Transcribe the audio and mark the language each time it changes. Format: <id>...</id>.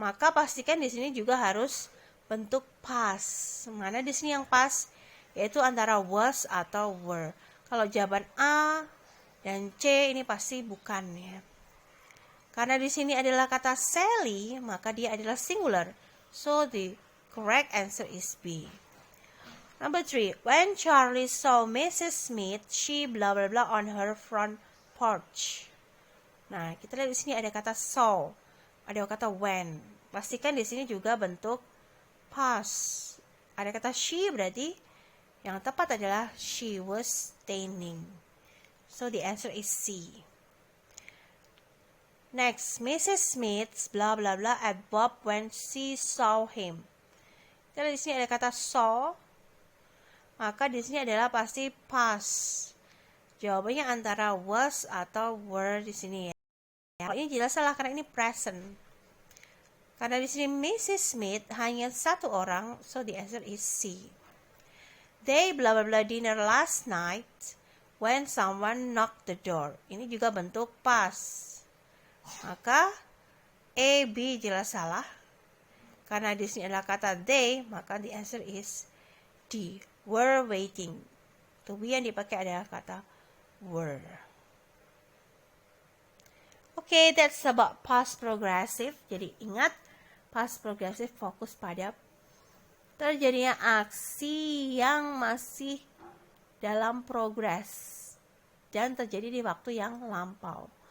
<id>Maka pastikan di sini juga harus bentuk past. Mana di sini yang past? Yaitu antara was atau were. Kalau jawaban A dan C ini pasti bukan ya. Karena di sini adalah kata Sally, maka dia adalah singular.</id> <en>So the correct answer is B. Number 3, when Charlie saw Mrs. Smith, she blah blah blah on her front porch.</en> <id>Nah, kita lihat di sini ada kata saw, ada kata when. Pastikan di sini juga bentuk past. Ada kata she, berarti yang tepat adalah</id> <en>she was standing. So the answer is C. Next, Mrs. Smith blah blah blah at Bob when she saw him.</en> <id>Kita lihat di sini ada kata saw. maka di sini adalah pasti past. Jawabannya antara was atau were di sini ya. Pokoknya jelas salah karena ini present. Karena di sini Mrs. Smith hanya satu orang,</id> <en>so the answer is C. They blah blah blah dinner last night when someone knocked the door.</en> <id>Ini juga bentuk past. Maka A, B jelas salah. Karena di sini adalah kata they, maka</id> <en>the answer is D. Were waiting.</en> <id>To be yang dipakai adalah kata were.</id> <en>Okay, that's about past progressive.</en> <id>Jadi ingat, past progressive fokus pada terjadinya aksi yang masih dalam progress dan terjadi di waktu yang lampau.</id>